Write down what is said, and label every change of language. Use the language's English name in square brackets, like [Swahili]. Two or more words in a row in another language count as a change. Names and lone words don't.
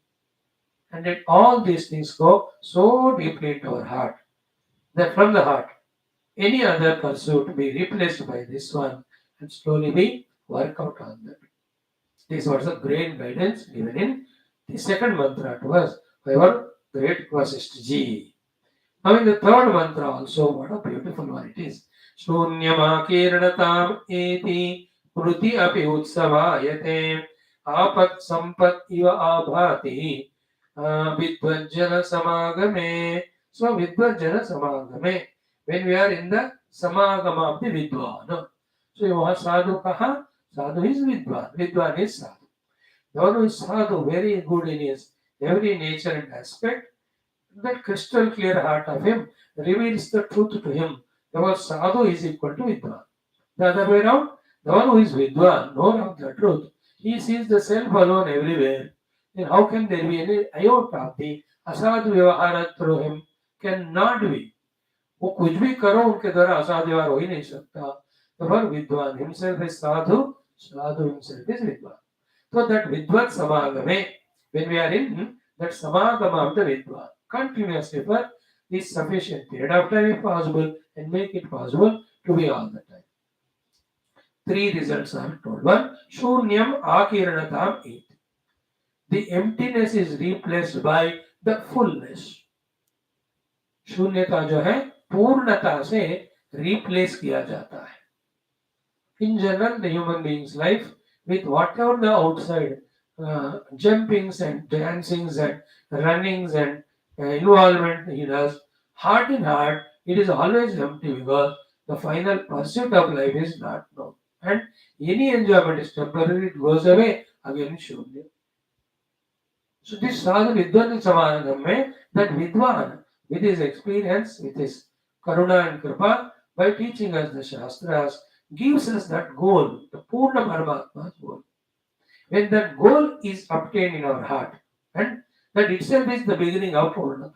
[English] And let all these things go so deeply into our heart that from the heart, any other pursuit be replaced by this one and slowly we work out on that. This was a great guidance given in the second mantra to us by our great Vaashishtha ji. Now in the third mantra also, what a beautiful one it is. [Sanskrit] Shunyama eti kruti api utsavayate apat sampat iva abhati vidvajjana samagame. So vidvajjana samagame. [English] When we are in the samagama of the vidwan. So you have [Hindi] sadhu kaha? [English] Sadhu is vidwan. Vidwan is sadhu. The one who is sadhu, very good in his every nature and aspect, that crystal clear heart of him reveals the truth to him. Therefore, sadhu is equal to vidwan. The other way around, the one who is vidwan, knower of the truth, he sees the self alone everywhere. Then how can there be any iota of the [Sanskrit] asadhu vyavahara [English] through him? Cannot be. [Hindi] वो कुछ भी करो उनके द्वारा असाधु व्यवहार हो ही नहीं सकता. [English] Therefore, vidwan himself is sadhu, sadhu himself is vidwan. So that [Sanskrit] vidvat samagame, [English] when we are in that samagama of the vidwan, continuously for this sufficient period of time if possible, and make it possible to be all the time. 3 results are told. 1, [Sanskrit] shunyam akiranatam it. [English] The emptiness is replaced by the fullness. [Hindi] शून्यता जो है पूर्णता से replace किया जाता है. [English] In general, the human being's life, with whatever the outside jumpings and dancings and runnings and involvement he does, heart in heart, it is always empty because the final pursuit of life is not known. And any enjoyment is temporary, it goes away, again shunya. So this [Hindi] sadhu vidwan samanagam mein, [English] that vidwan, with his experience, with his karuna and kripa, by teaching us the shastras, gives us that goal, the Purna Paramatma's goal. When that goal is obtained in our heart, and that itself is the beginning of Purnata.